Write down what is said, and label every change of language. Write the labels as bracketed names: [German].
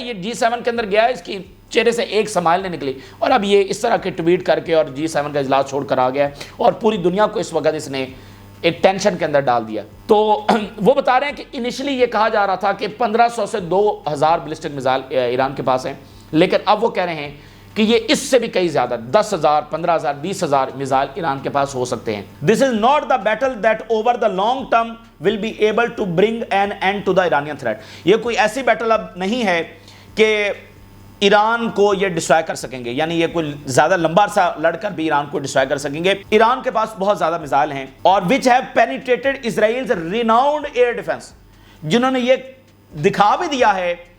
[Urdu] یہ G7 کے اندر گیا ہے, اس کی چہرے سے ایک سمائل نہیں نکلی, اور اب یہ اس طرح کے ٹویٹ کر کے اور G7 کا اجلاس چھوڑ کر آ گیا ہے, اور پوری دنیا کو اس وقت اس نے ایک ٹینشن کے اندر ڈال دیا. تو وہ بتا رہے ہیں کہ انیشلی یہ کہا جا رہا تھا کہ 1500 سے 2000 بلسٹک میزائل ایران کے پاس ہیں, لیکن اب وہ کہہ رہے ہیں کہ یہ اس سے بھی کئی زیادہ 10,000, 15,000, 20,000 میزائل ایران کے پاس ہو سکتے ہیں. [English] This is not the battle that over the long term will be able to bring an end to the Iranian threat. [Urdu] یہ کوئی ایسی بیٹل اب نہیں ہے کہ ایران کو یہ ڈسٹرائے کر سکیں گے, یعنی یہ کوئی زیادہ لمبا عرصہ لڑ کر بھی ایران کو ڈسٹرائے کر سکیں گے. ایران کے پاس بہت زیادہ میزائل ہیں, اور [English] which have penetrated Israel's renowned air defense, [Urdu] جنہوں نے یہ دکھا بھی دیا ہے